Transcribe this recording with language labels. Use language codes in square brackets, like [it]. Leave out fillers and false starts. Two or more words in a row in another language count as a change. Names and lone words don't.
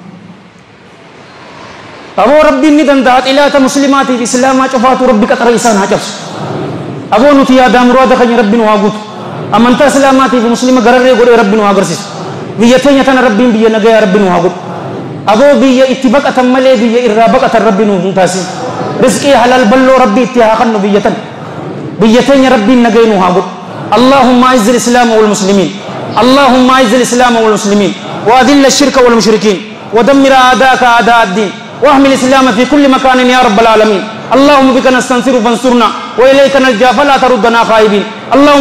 [om] aboo rabbiin ni danda'a xilaata muslimaatiif islaamaa cufaatu rabbi qaxara isaan haa cabsu aboo nuti yaadaa muraada keenya rabbi nu haa guutu amantaa islaamaatiif muslima gararree godhee rabbi nu haa agarsiisu biyya teenya tana rabbiin biyya nagayaa rabbi nu haa godhu aboo biyya itti baqatan malee biyya irraa baqatan rabbi nu hin taasisu rizqii halal balloo rabbi itti haa kannu biyya tan biyya teenya rabbiin nagaya nu haa godhu [ar] اللهم اعز الاسلام والمسلمين اللهم اعز الاسلام والمسلمين واذل الشرك والمشركين ودمر اعداءك اعداء الدين واحمل الاسلام في كل مكان يا رب العالمين اللهم بك نستنصر فانصرنا واليك نلجا فلا تردنا خائبين اللهم